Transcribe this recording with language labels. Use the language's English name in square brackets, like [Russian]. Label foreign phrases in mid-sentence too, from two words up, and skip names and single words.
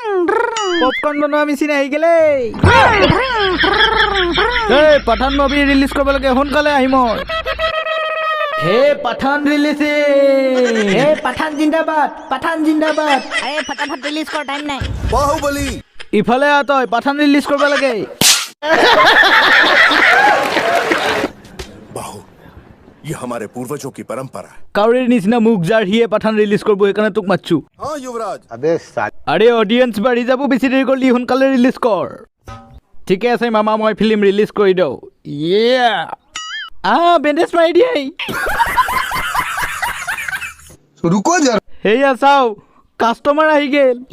[Assamese] পপকৰ্ন বনোৱা মেচিন আহি গেলে এই পাঠান মুভি ৰিলিজ কৰিব লাগে সোনকালে আহিম হে পাঠান ৰিলিজ হে পাঠান জিন্দাবাদ আৰে ফটাফট ৰিলিজ কৰ টাইম নাই [Hindi] बाहुबली [Assamese] ইফালে আ তই পাঠান ৰিলিজ কৰিব লাগে [Hindi] बाहु ये हमारे पूर्वजों की परंपरा है [Assamese] কাউৰীৰ নিচিনা মুখ যাৰ হিয়ে পাঠান ৰিলিজ কৰিব সেইকাৰণে তোক মাতছো [Hindi] हाँ युवराज [Assamese] আৰে অডিয়েন্স বাঢ়ি যাব বেছি দেৰি কৰিলি সোনকালে ৰিলিজ কৰ ঠিকে আছে মামা মই ফিল্ম ৰিলিজ কৰি দিওঁ বেণ্ডেজ মাৰি দিয়ে [Hindi] रुको जरा [Assamese] সেয়া চাও কাষ্টমাৰ আহি গেল